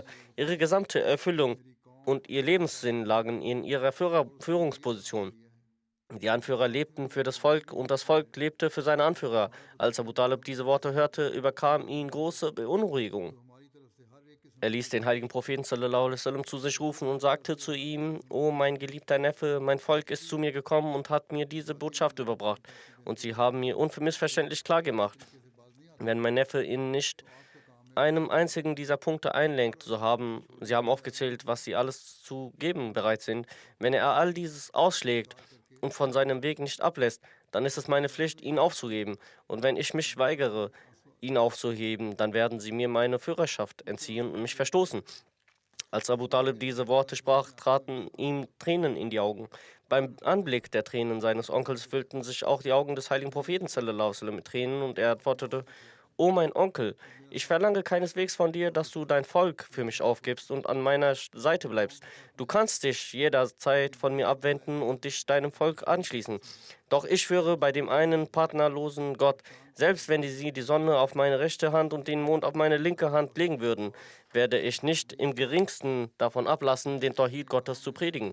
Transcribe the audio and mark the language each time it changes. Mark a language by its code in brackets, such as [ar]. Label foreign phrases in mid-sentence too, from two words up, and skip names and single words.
[de] Ihre gesamte Erfüllung und ihr Lebenssinn lagen in ihrer Führungsposition. Die Anführer lebten für das Volk und das Volk lebte für seine Anführer. Als Abu Talib diese Worte hörte, überkam ihn große Beunruhigung. Er ließ den heiligen Propheten [ar] صلى الله عليه وسلم [de] zu sich rufen und sagte zu ihm: O mein geliebter Neffe, mein Volk ist zu mir gekommen und hat mir diese Botschaft überbracht. Und sie haben mir unmissverständlich klargemacht, wenn mein Neffe in nicht einem einzigen dieser Punkte einlenkt, sie haben aufgezählt, was sie alles zu geben bereit sind. Wenn er all dieses ausschlägt und von seinem Weg nicht ablässt, dann ist es meine Pflicht, ihn aufzugeben. Und wenn ich mich weigere, ihn aufzuheben, dann werden sie mir meine Führerschaft entziehen und mich verstoßen. Als Abu Talib diese Worte sprach, traten ihm Tränen in die Augen. Beim Anblick der Tränen seines Onkels füllten sich auch die Augen des heiligen Propheten [ar] صلى الله عليه وسلم [de] mit Tränen und er antwortete: O mein Onkel, ich verlange keineswegs von dir, dass du dein Volk für mich aufgibst und an meiner Seite bleibst. Du kannst dich jederzeit von mir abwenden und dich deinem Volk anschließen. Doch ich schwöre bei dem einen partnerlosen Gott, selbst wenn sie die Sonne auf meine rechte Hand und den Mond auf meine linke Hand legen würden, werde ich nicht im geringsten davon ablassen, den Tawhid Gottes zu predigen.